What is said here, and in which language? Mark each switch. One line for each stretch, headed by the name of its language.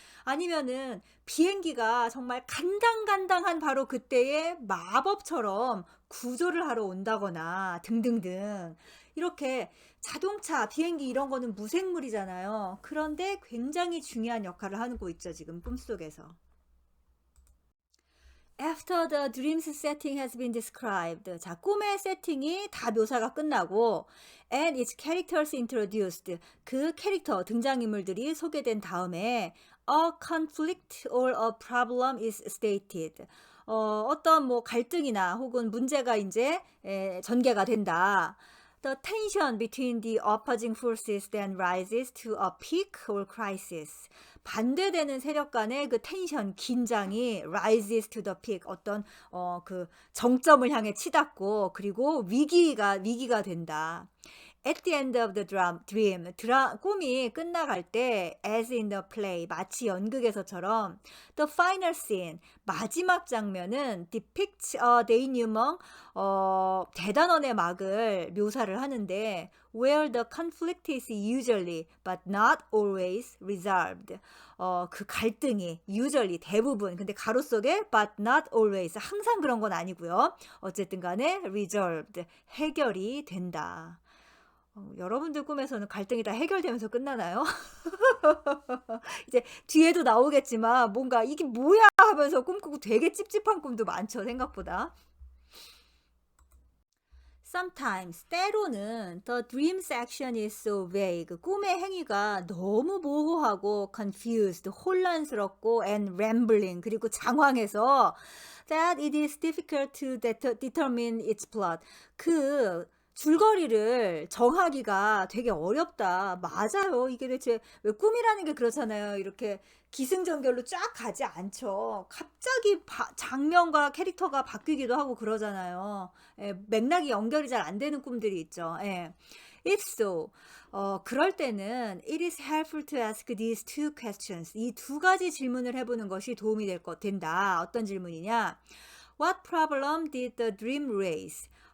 Korean: 아니면은 비행기가 정말 간당간당한 바로 그때에 마법처럼 구조를 하러 온다거나 등등등. 이렇게 자동차, 비행기 이런 거는 무생물이잖아요. 그런데 굉장히 중요한 역할을 하고 있죠, 지금 꿈속에서.
English: After the dream's setting has been described.
Korean: 자, 꿈의 세팅이 다 묘사가 끝나고
English: and its characters introduced.
Korean: 그 캐릭터, 등장인물들이 소개된 다음에
English: a conflict or a problem is stated.
Korean: 어떤 뭐 갈등이나 혹은 문제가 이제 전개가 된다.
English: The tension between the opposing forces then rises to a peak or crisis.
Korean: 반대되는 세력 간의 그 텐션, 긴장이
English: rises to the peak,
Korean: 어떤 그 정점을 향해 치닫고 그리고 위기가 된다.
English: At the end of the dream,
Korean: 꿈이 끝나갈 때
English: as in the play,
Korean: 마치 연극에서처럼
English: the final scene,
Korean: 마지막 장면은
English: depicts a denouement,
Korean: 대단원의 막을 묘사를 하는데
English: where the conflict is usually but not always resolved.
Korean: 그 갈등이 usually 대부분, 근데 가로 속에
English: but not always,
Korean: 항상 그런 건 아니고요. 어쨌든 간에 resolved, 해결이 된다. 여러분들 꿈에서는 갈등이 다 해결되면서 끝나나요? 이제 뒤에도 나오겠지만 뭔가 '이게 뭐야?' 하면서 꿈꾸고 되게 찝찝한 꿈도 많죠, 생각보다.
English: Sometimes, 때로는 the dream's action is so vague.
Korean: 꿈의 행위가 너무 모호하고
English: confused,
Korean: 혼란스럽고
English: and rambling,
Korean: 그리고 장황해서
English: that it is difficult to determine its plot.
Korean: 그 줄거리를 정하기가 되게 어렵다. 맞아요. 이게 대체 왜 꿈이라는 게 그렇잖아요. 이렇게 기승전결로 쫙 가지 않죠. 갑자기 장면과 캐릭터가 바뀌기도 하고 그러잖아요. 맥락이 연결이 잘 안 되는 꿈들이 있죠.
English: If so,
Korean: 그럴 때는
English: it is helpful to ask these two questions.
Korean: 이 두 가지 질문을 해보는 것이 도움이 된다. 어떤 질문이냐?
English: What problem did the dream raise?